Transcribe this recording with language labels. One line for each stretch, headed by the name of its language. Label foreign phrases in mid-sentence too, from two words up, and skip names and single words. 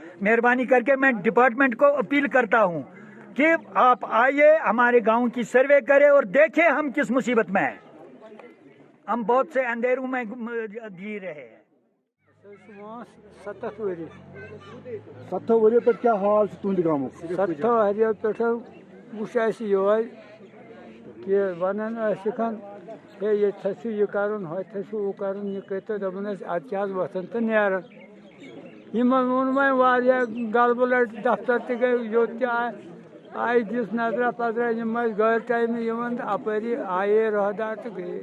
Urdu: مہربانی کر کے میں ڈپارٹمنٹ کو اپیل کرتا ہوں کہ آپ آئیے، ہمارے گاؤں کی سروے کرے اور دیکھیں ہم کس مصیبت میں ہیں۔ ہم بہت سے اندھیروں میں جی رہے ہیں۔
Kashmiri: 7 ؤری پہ کیا حال تہنٛدِ گامُک؟ 7 ؤریو پٮ۪ٹھ وُچھ اَسہِ یِہوے کہِ وَنان ٲسِکھ ہے ییٚتہِ چھُ یہِ کَرُن، ہوٚتہِ چھُ ہُہ کَرُن، یہِ کٔرۍتو، دَپان ٲسۍ اَدٕ کیٛاہ حظ وۄتھان تہٕ نیران۔ یِمن ووٚن وۄنۍ واریاہ غلبہٕ لَٹہِ، دفتر تہِ گٔے، یوٚت تہِ آیہِ دِژ نظرا پَزرا، یِم ٲسۍ گٲڑۍ ٹایمہٕ یِوان تہٕ اَپٲری آیے رٲہدار تہٕ گٔیے۔